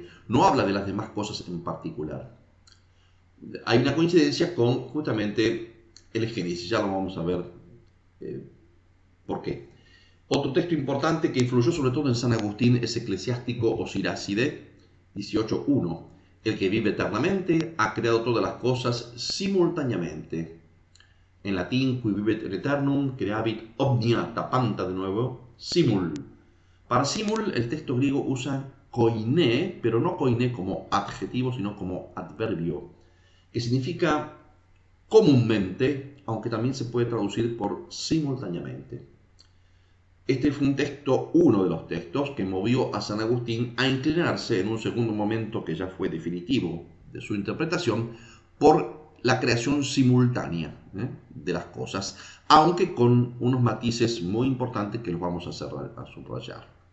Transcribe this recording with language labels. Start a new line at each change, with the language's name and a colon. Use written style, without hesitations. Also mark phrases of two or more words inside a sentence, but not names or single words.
Spanish: No habla de las demás cosas en particular. Hay una coincidencia con justamente el Génesis, ya lo vamos a ver por qué. Otro texto importante que influyó sobre todo en San Agustín es Eclesiástico o Siracide 18:1. El que vive eternamente ha creado todas las cosas simultáneamente. En latín,
Latin: qui vivet in aeternum, creavit omnia tapanta
Spanish: de nuevo,
Latin: simul.
Spanish: Para simul, el texto griego usa koiné, pero no koiné como adjetivo, sino como adverbio, que significa comúnmente, aunque también se puede traducir por simultáneamente. Este fue uno de los textos que movió a San Agustín a inclinarse en un segundo momento que ya fue definitivo de su interpretación por la creación simultánea de las cosas, aunque con unos matices muy importantes que los vamos a subrayar.